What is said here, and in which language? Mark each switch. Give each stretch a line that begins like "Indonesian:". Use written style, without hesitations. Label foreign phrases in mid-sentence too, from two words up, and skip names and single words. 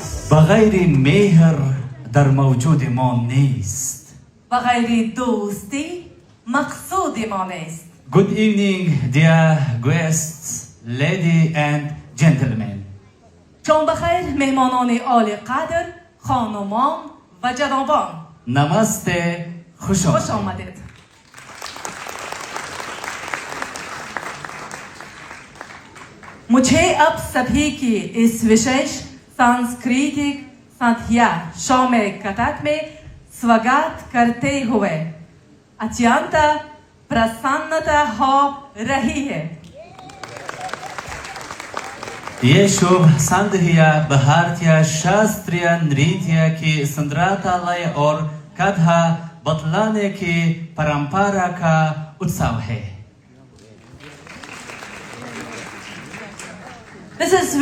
Persian: بغیر مهر در موجود ما نیست. بغیر دوستی مقصود ما نیست.
English: Good evening, dear guests, ladies and gentlemen.
Persian: شام بخیر مهمانان عالی قدر، خانمان و جنابان.
Hindi: नमस्ते, खुश
Persian: خوش آمدید.
Hindi: मुझे अब सभी की इस विशेष सांस्कृतिक संध्या शाम कथक में स्वागत करते हुए अत्यंत प्रसन्नता हो रही है. ये शुभ संध्या भारतीय शास्त्रीय नृत्य की सुंदरता लय और कथा बतलाने की परंपरा का उत्सव है.
English: This is